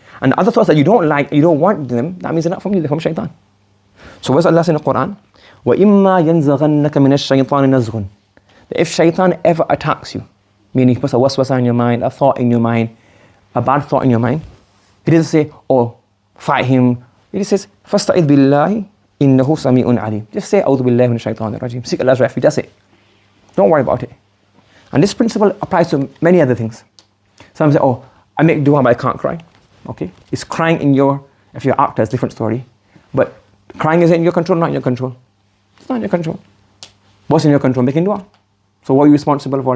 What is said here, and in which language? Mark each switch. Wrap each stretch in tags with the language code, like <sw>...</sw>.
<en>And the other thoughts that you don't like, you don't want them, that means they're not from you, they're from shaitan. So what's Allah saying in the Quran?</en> <ar>وَإِمَّا يَنْزَغَنَّكَ مِنَ الشَّيْطَانِ نَزْغٌ.</ar> <en>That if shaitan ever attacks you, meaning he puts a waswasa in your mind, a thought in your mind, a bad thought in your mind, he doesn't say, oh, fight him. He just says,</en> <ar>فَاسْتَعِذْ بِاللَّهِ إِنَّهُ سَمِيعٌ عَلِيمٌ.</ar> <en>Just say,</en> <ar>أَعُوذُ بِاللَّهِ مِنَ الشَّيْطَانِ الرَّجِيمِ.</ar> <en>Seek Allah's refuge, that's it. Don't worry about it. And this principle applies to many other things. Some say, oh, I make dua but I can't cry. Okay, it's crying if you're an actor, it's a different story. But crying is in your control, not in your control. It's not in your control. What's in your control? Making dua. So what are you responsible for?</en>